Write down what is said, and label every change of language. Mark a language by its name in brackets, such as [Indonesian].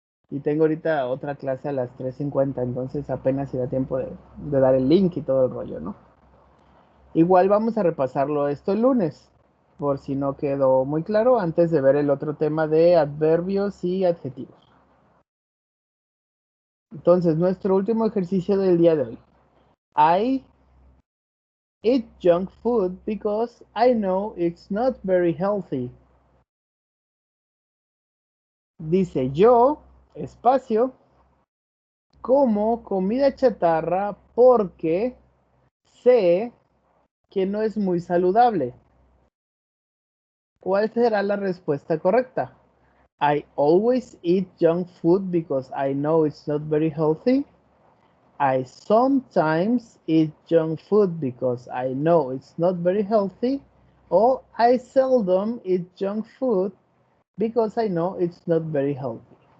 [Spanish] Y tengo ahorita otra clase a las 3:50, entonces apenas irá tiempo de dar el link y todo el rollo, ¿no? Igual vamos a repasarlo esto el lunes, por si no quedó muy claro, antes de ver el otro tema de adverbios y adjetivos. Entonces, nuestro último ejercicio del día de hoy. [English] I eat junk food because I know it's not very healthy. [Spanish] Dice yo, espacio, como comida chatarra porque sé que no es muy saludable. ¿Cuál será la respuesta correcta? [English] I always eat junk food because I know it's not very healthy. I sometimes eat junk food because I know it's not very healthy. Or I seldom eat junk food because I know it's not very healthy.